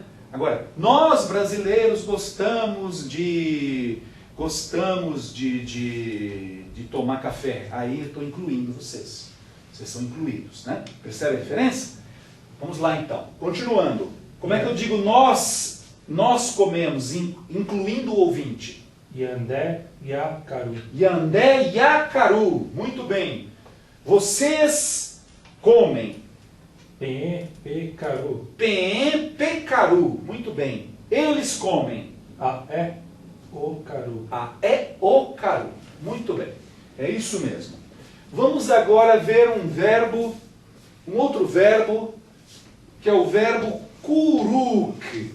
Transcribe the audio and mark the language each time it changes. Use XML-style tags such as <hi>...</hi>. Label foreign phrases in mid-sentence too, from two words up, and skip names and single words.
<pt>Agora, nós brasileiros gostamos de tomar café. Aí eu estou incluindo vocês. Vocês são incluídos, né? Percebe a diferença? Vamos lá então. Continuando. Como é que eu digo nós comemos, incluindo o ouvinte?</pt> <yrl>Yandé ya caru. Yandé ya caru.</yrl> <pt>Muito bem. Vocês comem.</pt> <yrl>Penhé pe caru. Penhé pe caru.</yrl> <pt>Muito bem. Eles comem.</pt> <yrl>Aé o caru. Aé o caru.</yrl> <pt>Muito bem. É isso mesmo. Vamos agora ver um outro verbo, que é o verbo curuk.</pt>